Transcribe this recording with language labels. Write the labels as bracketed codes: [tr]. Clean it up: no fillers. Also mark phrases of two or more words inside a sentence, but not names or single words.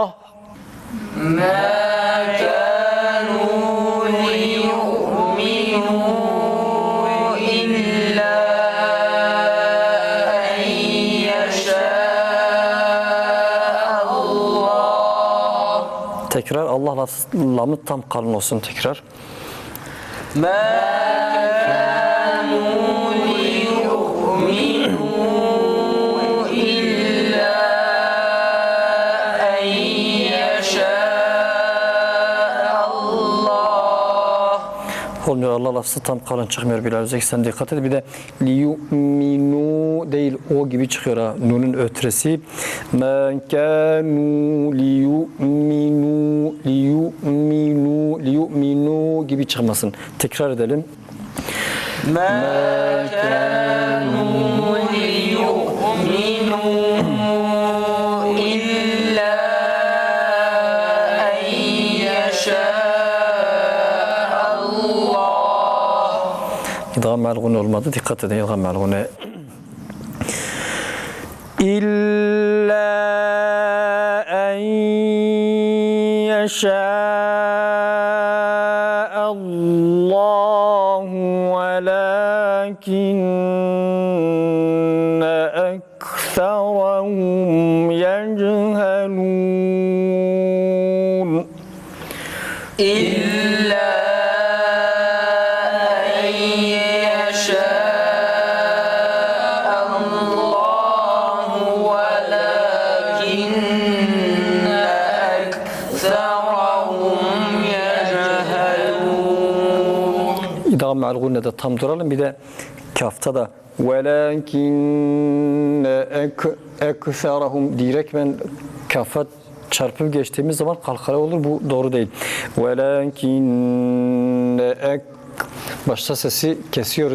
[ar] ما كانوا ليؤمنوا إلا أن يشاء الله. [tr] Tekrar Allah lamı tam kalın olsun tekrar. [ar] ما كانوا ليؤمنوا إلا أن يشاء الله. [tr] Olmuyor. Allah lafzı tam kalın çıkmıyor. Bilal Özek sen dikkat et. Bir de liyu'minu değil o gibi çıkıyor ha. Nun'un ötresi. [ar] ما كانوا ليؤمنوا [tr] gibi çıkmasın. Tekrar edelim. [ar] ما كانوا ليؤمنوا إلا أن يشاء الله. [tr] İdgam melgun olmadı. Dikkat edin. İdgam melgun. [ar] إلا أن يشاء الله ولكن أكثرهم يجهلون. إلا أن يشاء الله ولكن أكثرهم يجهلون. [tr] İdgam melgunne de tam duralım. Bir de kafta da [ar] ولكن أكثرهم [tr] direkt ben kafa çarpıp geçtiğimiz zaman kalkala olur. Bu doğru değil. Velakinne başta sesi kesiyoruz.